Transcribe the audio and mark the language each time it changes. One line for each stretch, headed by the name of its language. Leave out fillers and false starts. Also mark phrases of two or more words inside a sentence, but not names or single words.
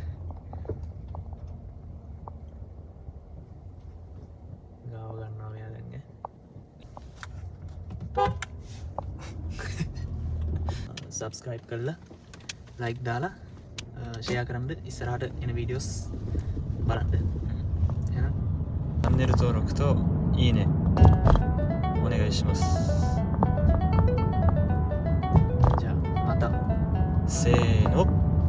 Sinhala: ගාව ගන්නවා මෙයා දැන් සබස්ක්‍රයිබ් කරලා ලයික් දාලා ෂයා කරන්න ඉස්සරහට එන වීඩියෝස් බලන්න එහෙනම්
Japanese: チャンネル登録といいねお願いします。じゃあまたせーの。